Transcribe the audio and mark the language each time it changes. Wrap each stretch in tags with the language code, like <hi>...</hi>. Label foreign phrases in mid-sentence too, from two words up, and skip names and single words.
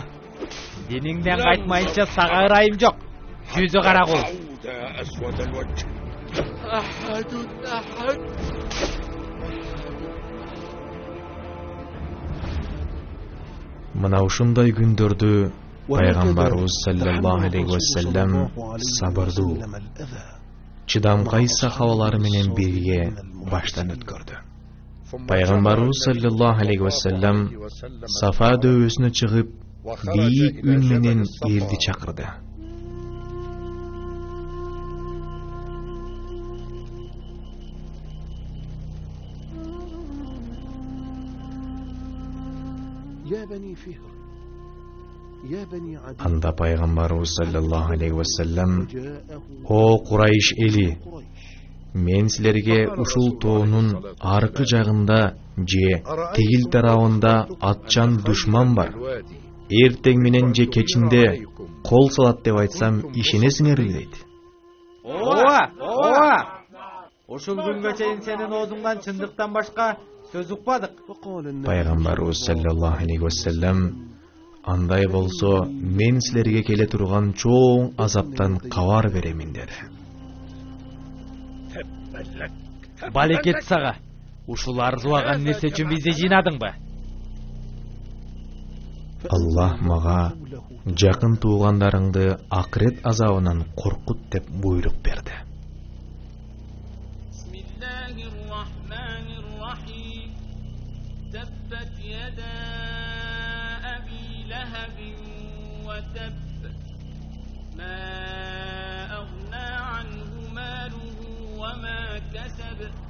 <ky>Диниңден кайтмайынча сага ырайым жок. Жүзү карагул. Мына ушундай күндөрдү пайгамбарыбыз</ky> <ar>صلى الله عليه وسلم</ar> <ky>сабырдуу, чыдамкай сахабалары менен бирге баштан өткөрдү. Пайгамбарыбыз</ky> <ar>صلى الله عليه وسلم</ar> <ky>Сафа дөбөсүнө чыгып, бийик үн менен элди чакырды. Анда пайгамбарыбыз</ky> <ar>صلى الله عليه وسلم:</ar> <ky>"О Курайш эли, мен силерге ушул тоонун аркы жагында же тигил тарабында атчан душман бар. Эртең менен же кечинде кол салат деп айтсам ишенесиңерби?" дейт. Ооба. Ушул күнгө чейин сенин оозуңдан чындыктан башка сөз укпадык. Пайгамбарыбыз</ky> <ar>صلى الله عليه وسلم:</ar> <ky>"Андай болсо, мен силерге келе турган чоң азаптан кабар беремин" деди. Балекет сага. Ушул арзуаган нерсе үчүн бизди жыйнадыңбы? Аллах мага жакын туугандарыңды акырет азабынан коркут деп буйрук берди.</ky> <ar>تبت يدا أبي لهب وتب ما أغنى عنه ماله وما كسب</ar>